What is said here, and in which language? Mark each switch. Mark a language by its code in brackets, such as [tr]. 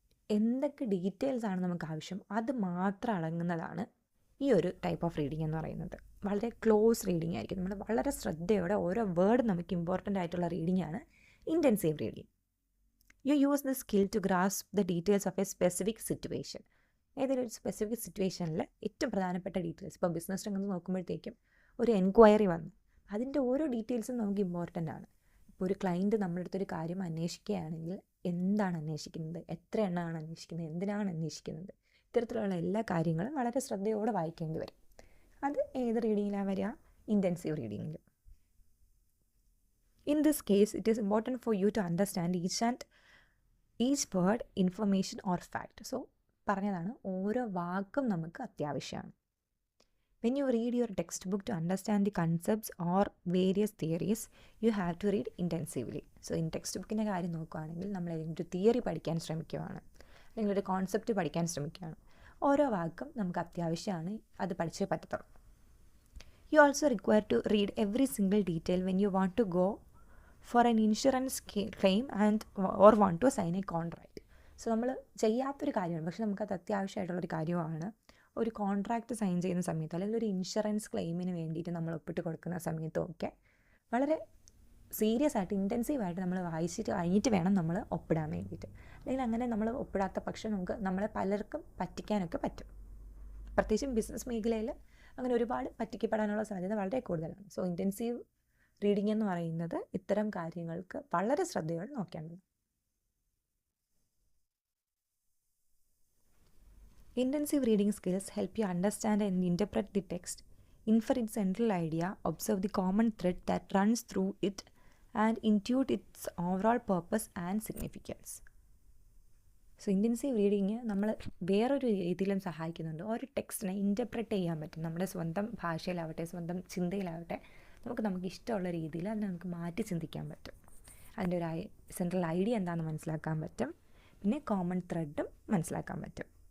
[ml] എന്തൊക്കെ ഡീറ്റെയിൽസ് ആണ് നമുക്ക് ആവശ്യം അത് മാത്രം അടങ്ങുന്നതാണ് ഈ ഒരു ടൈപ്പ് ഓഫ് റീഡിംഗ് എന്ന് പറയുന്നത്. വളരെ ക്ലോസ് റീഡിംഗ് ആയിരിക്കും, നമ്മൾ വളരെ ശ്രദ്ധയോടെ ഓരോ വേർഡ് നമുക്ക് ഇമ്പോർട്ടൻ്റ് ആയിട്ടുള്ള റീഡിംഗ് ആണ് intensive reading. [en] You use the skill to grasp the details of a specific situation. [ml] ഏതൊരു സ്പെസിഫിക് സിറ്റുവേഷനിൽ ഏറ്റവും പ്രധാനപ്പെട്ട ഡീറ്റെയിൽസ്, ഇപ്പോൾ ബിസിനസ് രംഗത്ത് നോക്കുമ്പോഴത്തേക്കും ഒരു എൻക്വയറി വന്നു, അതിൻ്റെ ഓരോ ഡീറ്റെയിൽസും നമുക്ക് ഇമ്പോർട്ടൻ്റ് ആണ്. ഇപ്പോൾ ഒരു ക്ലയൻറ്റ് നമ്മുടെ അടുത്തൊരു കാര്യം അന്വേഷിക്കുകയാണെങ്കിൽ എന്താണ് അന്വേഷിക്കുന്നത്, എത്ര എണ്ണമാണ് അന്വേഷിക്കുന്നത്, എന്തിനാണ് അന്വേഷിക്കുന്നത്, ഇത്തരത്തിലുള്ള എല്ലാ കാര്യങ്ങളും വളരെ ശ്രദ്ധയോടെ വായിക്കേണ്ടി വരും. അത് ഏത് റീഡിങ്ങിലാണ് വരിക, intensive റീഡിങ്ങിൽ. [en] In this case, it is important for you to understand each word, information or fact. [ml] So പറഞ്ഞതാണ്, ഓരോ വാക്കും നമുക്ക് അത്യാവശ്യമാണ്. [en] When you read your textbook to understand the concepts or various theories, you have to read intensively. [ml] So in text കാര്യം നോക്കുകയാണെങ്കിൽ നമ്മൾ ഏതെങ്കിലും ഒരു തിയറി പഠിക്കാൻ ശ്രമിക്കുകയാണ്, അല്ലെങ്കിൽ ഒരു കോൺസെപ്റ്റ് പഠിക്കാൻ ശ്രമിക്കുകയാണ്, ഓരോ വാക്കും നമുക്ക് അത്യാവശ്യമാണ്, അത് പഠിച്ചേ പറ്റത്തുള്ളൂ. [en] You also require to read every single detail when you want to go for an insurance claim or want to sign a contract. [ml] So നമ്മൾ ചെയ്യാത്തൊരു കാര്യമാണ്, പക്ഷെ നമുക്കത് അത്യാവശ്യമായിട്ടുള്ളൊരു കാര്യമാണ്. ഒരു കോൺട്രാക്റ്റ് സൈൻ ചെയ്യുന്ന സമയത്തോ അല്ലെങ്കിൽ ഒരു ഇൻഷുറൻസ് ക്ലെയിമിന് വേണ്ടിയിട്ട് നമ്മൾ ഒപ്പിട്ട് കൊടുക്കുന്ന സമയത്തും ഒക്കെ വളരെ സീരിയസ് ആയിട്ട് ഇൻറ്റൻസീവായിട്ട് നമ്മൾ വായിച്ചിട്ട് കഴിഞ്ഞിട്ട് വേണം നമ്മൾ ഒപ്പിടാൻ വേണ്ടിയിട്ട്. അല്ലെങ്കിൽ അങ്ങനെ നമ്മൾ ഒപ്പിടാത്ത പക്ഷം നമ്മളെ പലർക്കും പറ്റിക്കാനൊക്കെ പറ്റും. പ്രത്യേകിച്ചും ബിസിനസ് മേഖലയിൽ അങ്ങനെ ഒരുപാട് പറ്റിക്കപ്പെടാനുള്ള സാധ്യത വളരെ കൂടുതലാണ്. സോ ഇൻറ്റൻസീവ് റീഡിംഗ് എന്ന് പറയുന്നത് ഇത്തരം കാര്യങ്ങൾക്ക് വളരെ ശ്രദ്ധയോടെ നോക്കേണ്ടത്. [en] Intensive reading skills help you understand and interpret the text, infer its central idea, observe the common thread that runs through it, and intuit its overall purpose and significance. [ml] So intensive reading നമ്മൾ വേറൊരു രീതിയിലും സഹായിക്കുന്നുണ്ട്. ഒരു ടെക്സ്റ്റിനെ interpret ചെയ്യാൻ പറ്റും. നമ്മുടെ സ്വന്തം ഭാഷയിലാവട്ടെ, സ്വന്തം ചിന്തയിലാവട്ടെ, നമുക്ക് ഇഷ്ടമുള്ള രീതിയിൽ അതിനെ നമുക്ക് മാറ്റി ചിന്തിക്കാൻ പറ്റും. അതിൻ്റെ ഒരു സെൻട്രൽ ഐഡിയ എന്താണെന്ന് മനസ്സിലാക്കാൻ പറ്റും. പിന്നെ കോമൺ ത്രെഡും മനസ്സിലാക്കാൻ പറ്റും.